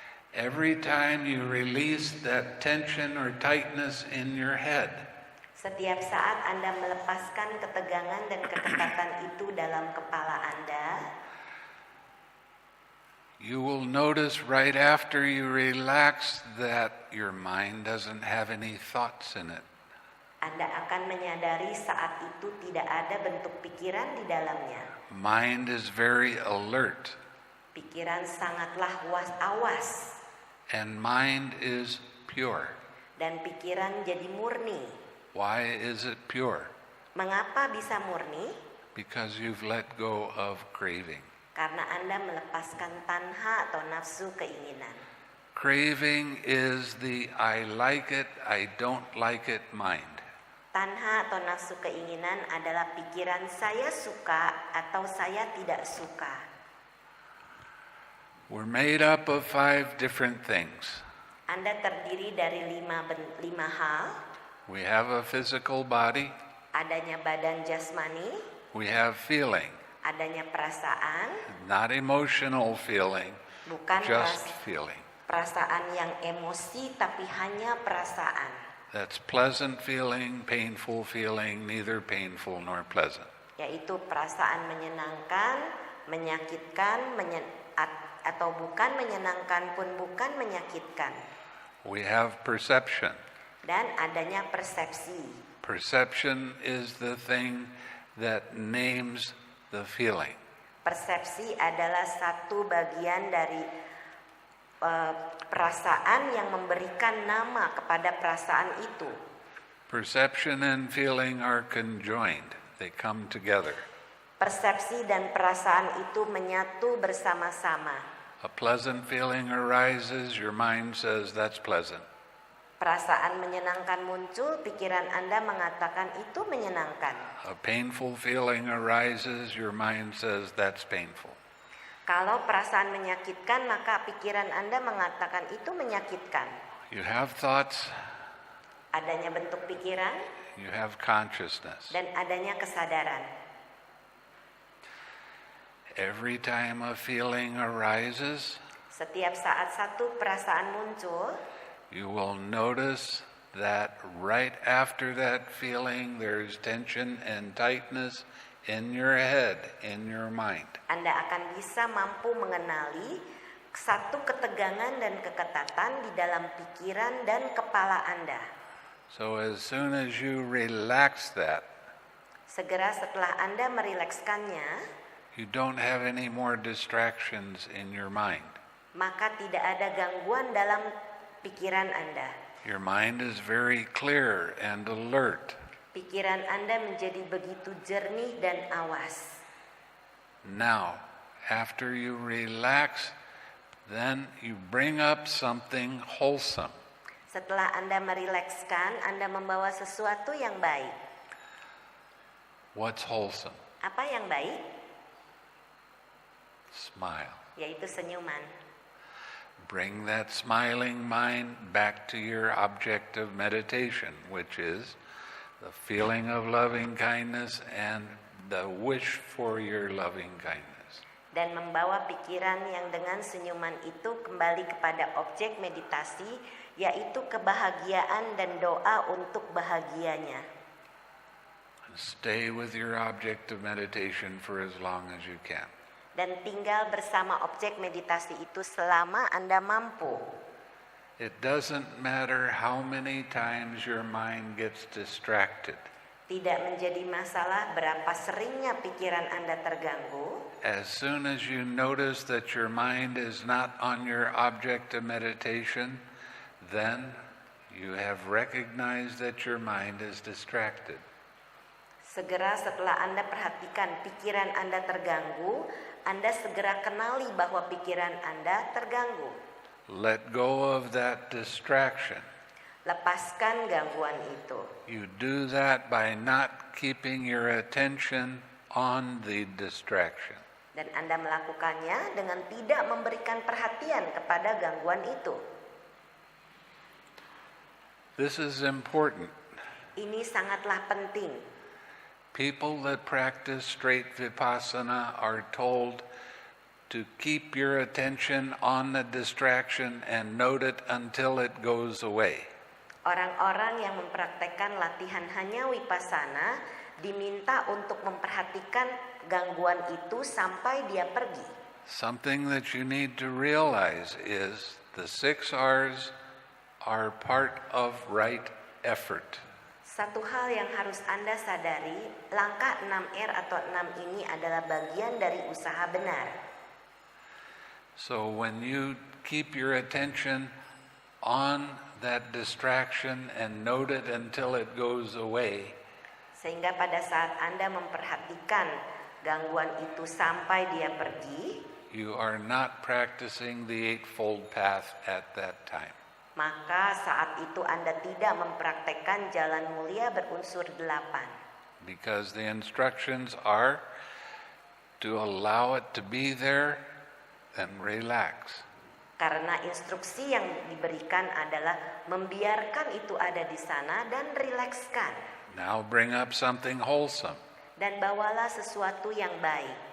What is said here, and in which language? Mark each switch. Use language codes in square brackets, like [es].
[en] Every time you release that tension or tightness in your head, [id] Setiap saat Anda melepaskan ketegangan dan keketatan itu dalam kepala Anda, [en] you will notice right after you relax that your mind doesn't have any thoughts in it. [id] Anda akan menyadari saat itu tidak ada bentuk pikiran di dalamnya. [en] Mind is very alert, [id] Pikiran sangatlah awas, [en] and mind is pure. [id] dan pikiran jadi murni. [en] Why is it pure? [id] Mengapa bisa murni? [en] Because you've let go of craving. [id] Karena Anda melepaskan tanha atau nafsu keinginan. [en] Craving is the I like it, I don't like it mind. [id] Tanha atau nafsu keinginan adalah pikiran saya suka atau saya tidak suka. [en] We're made up of 5 different things. [id] Anda terdiri dari lima hal. [en] We have a physical body, [id] Adanya badan jasmani, [en] we have feeling, [id] adanya perasaan, [en] not emotional feeling, [id] bukan [en] just feeling. [id] perasaan yang emosi tapi hanya perasaan. [en] That's pleasant feeling, painful feeling, neither painful nor pleasant. [id] Yaitu perasaan menyenangkan, menyakitkan, atau bukan menyenangkan pun bukan menyakitkan. [en] We have perception. [id] Dan adanya persepsi. [en] Perception is the thing that names the feeling. [id] Persepsi adalah satu bagian dari perasaan yang memberikan nama kepada perasaan itu. [en] Perception and feeling are conjoined. They come together. [id] Persepsi dan perasaan itu menyatu bersama-sama. [en] A pleasant feeling arises, your mind says that's pleasant. [id] Perasaan menyenangkan muncul, pikiran Anda mengatakan itu menyenangkan. [en] A painful feeling arises, your mind says that's painful. [id] Kalau perasaan menyakitkan, maka pikiran Anda mengatakan itu menyakitkan. [en] You have thoughts, [id] Adanya bentuk pikiran [en] you have consciousness. [id] dan adanya kesadaran. [en] Every time a feeling arises, [id] Setiap saat satu perasaan muncul, [en] you will notice that right after that feeling there's tension and tightness in your head, in your mind. [id] Anda akan bisa mampu mengenali satu ketegangan dan keketatan di dalam pikiran dan kepala Anda. [en] So as soon as you relax that, [id] Segera setelah Anda merilekskannya, [en] you don't have any more distractions in your mind. [id] maka tidak ada gangguan dalam pikiran Anda. [en] Your mind is very clear and alert. [id] Pikiran Anda menjadi begitu jernih dan awas. [en] Now, after you relax, then you bring up something wholesome. [id] Setelah Anda merilekskan, Anda membawa sesuatu yang baik. [en] What's wholesome? [id] Apa yang baik? [en] Smile. [id] Yaitu senyuman. [en] Bring that smiling mind back to your object of meditation, which is the feeling of loving kindness and the wish for your loving kindness. [id] Dan membawa pikiran yang dengan senyuman itu kembali kepada objek meditasi, yaitu kebahagiaan dan doa untuk bahagianya. [en] Stay with your object of meditation for as long as you can. [id] dan tinggal bersama objek meditasi itu selama Anda mampu. [en] It doesn't matter how many times your mind gets distracted. [id] Tidak menjadi masalah berapa seringnya pikiran Anda terganggu. [en] As soon as you notice that your mind is not on your object of meditation, then you have recognized that your mind is distracted. [id] Segera setelah Anda perhatikan pikiran Anda terganggu, Anda segera kenali bahwa pikiran Anda terganggu. [en] Let go of that distraction. [id] Lepaskan gangguan itu. [en] You do that by not keeping your attention on the distraction. [id] Dan Anda melakukannya dengan tidak memberikan perhatian kepada gangguan itu. [en] This is important. [id] Ini sangatlah penting. [en] People that practice straight vipassana are told to keep your attention on the distraction and note it until it goes away. [id] Orang-orang yang mempraktekkan latihan hanya vipassana diminta untuk memperhatikan gangguan itu sampai dia pergi. [en] Something that you need to realize is the 6 R's are part of right effort. [id] Satu hal yang harus Anda sadari, langkah 6R atau 6 ini adalah bagian dari usaha benar. [en] So when you keep your attention on that distraction and note it until it goes away, [id] Sehingga pada saat Anda memperhatikan gangguan itu sampai dia pergi, [en] you are not practicing the Eightfold Path at that time. [id] maka saat itu Anda tidak mempraktekkan jalan mulia berunsur 8. [en] Because the instructions are to allow it to be there and relax. [id] Karena instruksi yang diberikan adalah membiarkan itu ada di sana dan rilekskan. [en] Now bring up something wholesome. [id] Dan bawalah sesuatu yang baik,